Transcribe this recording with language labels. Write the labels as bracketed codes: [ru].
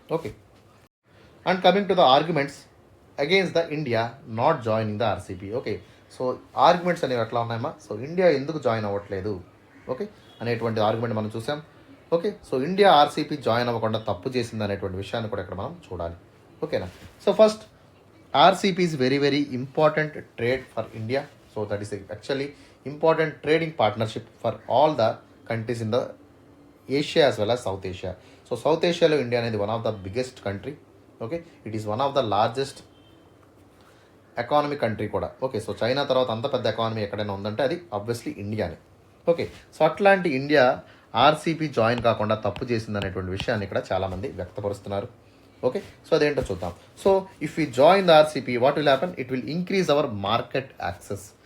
[en] Okay, and coming to the arguments against the India not joining the RCEP. [te] Okay, so arguments అనేవి ఎట్లా ఉన్నాయమ్మా, so India ఎందుకు join అవ్వట్లేదు okay అనేటువంటి argument మనం చూసాం. Okay, so India RCP join అవ్వకుండా తప్పు చేసింది అనేటువంటి విషయాన్ని కూడా ఇక్కడ మనం చూడాలి. [en] ఓకేనా, so first RCEP is very very important trade for India. So that is actually important trading partnership for all the countries in the Asia as well as South Asia. So South Asia lo India అనేది one of the biggest country. Okay, it is one of the largest economy country కూడా. [te] Okay, so China తర్వాత అంత పెద్ద economy ఎక్కడైనా ఉందంటే అది obviously ఇండియానే. Okay, so అట్లాంటి India RCP join కాకుండా తప్పు చేసింది అనేటువంటి విషయాన్ని ఇక్కడ చాలామంది వ్యక్తపరుస్తున్నారు. [en] okay, so [te] అదేంటో చూద్దాం. [en] So if you join the RCEP what will happen, it will increase our market access.